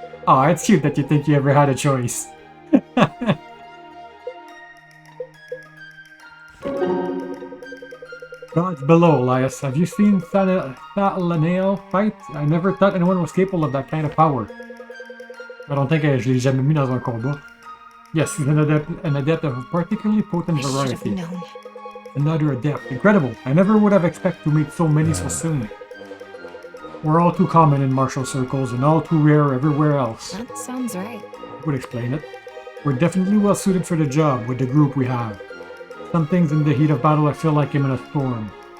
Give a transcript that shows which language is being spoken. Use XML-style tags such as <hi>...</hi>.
<en>Oh, it's cute that you think you ever had a choice. Gods below, Elias. Have you seen Thalanael fight? I never thought anyone was capable of that kind of power. I don't think</en> <fr>je l'ai jamais mis dans un combat.</fr> <en>Yes, he's an adept of a particularly potent variety. Known. Another adept. Incredible. I never would have expected to meet so many so soon. We're all too common in martial circles and all too rare everywhere else. That sounds right. Would explain it. We're definitely well suited for the job with the group we have. Some things in the heat of battle I feel like I'm in a storm.</en>